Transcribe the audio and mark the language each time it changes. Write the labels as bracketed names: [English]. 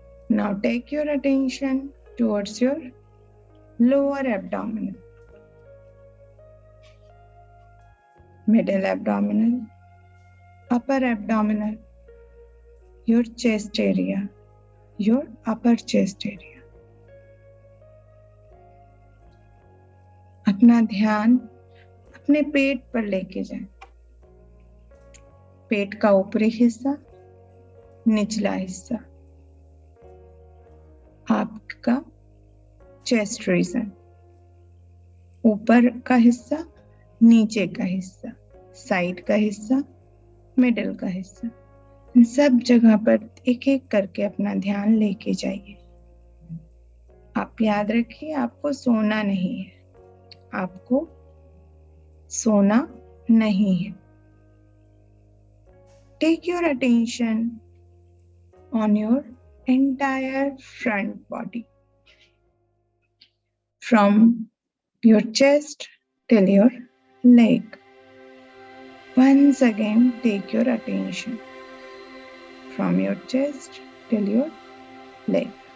[English] Now take your attention towards your lower abdomen, middle abdominal, upper abdominal, your chest area, your upper chest area. [Hindi] अपना ध्यान अपने पेट पर लेके जाएं। पेट का ऊपरी हिस्सा, निचला हिस्सा, आपका चेस्ट रीजन, ऊपर का हिस्सा, नीचे का हिस्सा, साइड का हिस्सा, मिडिल का हिस्सा, इन सब जगह पर एक एक करके अपना ध्यान लेके जाइए। आप याद रखिए, आपको सोना नहीं है, आपको सोना नहीं है। [English] Take your attention on your entire front body, from your chest till your leg. Once again, take your attention from your chest till your leg.